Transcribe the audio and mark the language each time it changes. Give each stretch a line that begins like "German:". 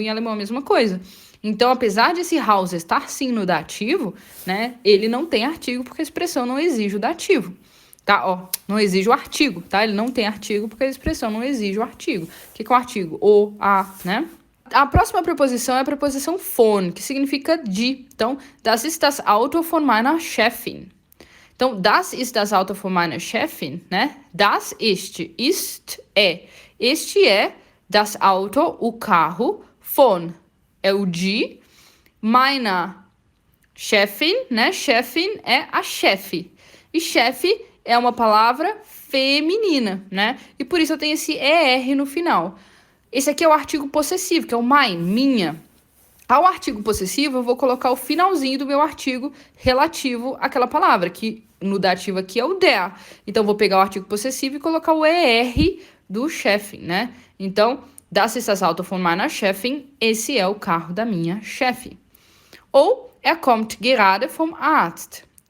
Portuguese: Em alemão é a mesma coisa. Então, apesar de esse house estar sim no dativo, né, ele não tem artigo porque a expressão não exige o dativo. Tá? Ó, não exige o artigo, tá? Ele não tem artigo porque a expressão não exige o artigo. O que é o artigo? O, a, né? A próxima preposição é a preposição von, que significa de.
German: Então, das ist das Auto von meiner Chefin. Então, das ist das Auto von meiner Chefin, né?
Portuguese: Das ist é. Este é das Auto, o carro, von, é o de, meiner Chefin, né? Chefin é a chefe. E chefe é uma palavra feminina, né? E por isso eu tenho esse ER no final. Esse aqui é o artigo possessivo, que é o mein, minha. Ao artigo possessivo, eu vou colocar o finalzinho do meu artigo relativo àquela palavra, que no dativo aqui é o der. Então, eu vou pegar o artigo possessivo e colocar o ER do Chefin, né? Então,
German: das ist das Auto von meiner Chefin,
Portuguese: esse é o carro da minha chefe.
German: Ou, kommt gerade vom Arzt.